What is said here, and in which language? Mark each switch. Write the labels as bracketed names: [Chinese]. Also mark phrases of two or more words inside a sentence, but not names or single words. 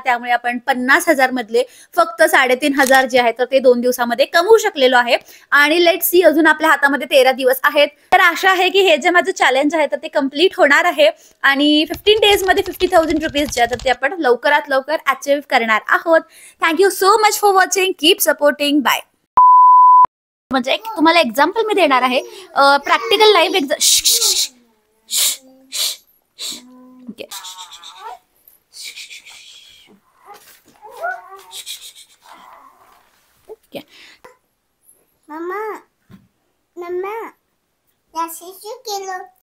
[Marathi] त्यामुळे आपण 50,000 मधले फक्त 3,500 जे आहे तर ते 2 दिवसामध्ये कमवू शकलेलो आहे. आणि [English] let's see, [Marathi] अजून आपल्या हातामध्ये 13 दिवस आहेत. तर आशा आहे की हे जे माझं चॅलेंज आहे तर ते कम्प्लीट होणार आहे आणि 15 डेज मध्ये 50,000 रुपीज जे आहे तर ते आपण लवकरात लवकर अचीव्ह करणार आहोत. [English] Thank you so much for watching. Keep supporting. Bye. [Marathi] म्हणजे एक तुम्हाला एक्झाम्पल मी देणार आहे. [English] Practical live exam. OK. OK. [Spanish] Mama, Mama, ya sé yo quiero